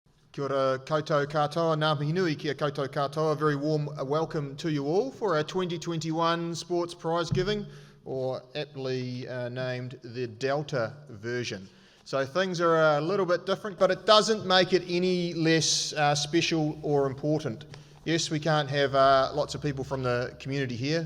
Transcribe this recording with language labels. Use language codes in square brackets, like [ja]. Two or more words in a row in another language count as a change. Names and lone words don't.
[mi] Kia ora koutou katoa, ngā mihi nui kia koutou katoa. [en] A very warm welcome to you all for our 2021 Sports Prize Giving, or aptly named the Delta version. So things are a little bit different, but it doesn't make it any less special or important. Yes, we can't have lots of people from the community here.